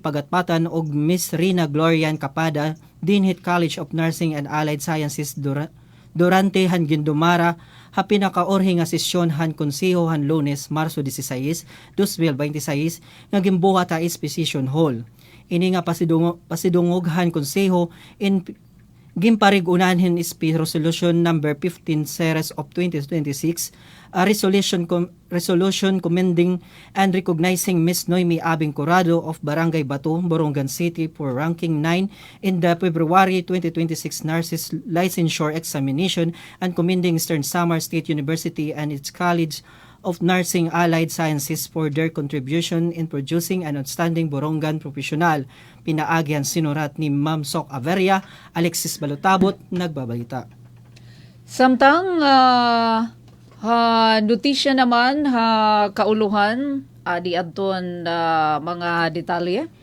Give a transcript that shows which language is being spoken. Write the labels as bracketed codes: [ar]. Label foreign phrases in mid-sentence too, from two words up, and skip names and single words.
[war] Pagatpatan og Miss Rina Glorian Capada Dinhit College of Nursing and Allied Sciences durante han gindumara ha pinakaorhi nga sesyon han konseho han Lunes, Marso 16, 2026 nga gimbuhat sa Exposition Hall. Ini nga pasidungog han konseho in gimparigunan hin SP Resolution number 15 series of 2026 [en] a resolution commending and recognizing Miss Noemi Abing Curado of Barangay Bato, Borongan City for ranking 9 in the February 2026 Nurses Licensure Examination and commending Eastern Samar State University and its College of Nursing Allied Sciences for their contribution in producing an outstanding Borongan professional. [war] Pinaagyan sinurat ni Ma'am Sok Averia, Alexis Balotabot, nagbabalita. Samtang notisya naman kauluhan di adton mga detalye.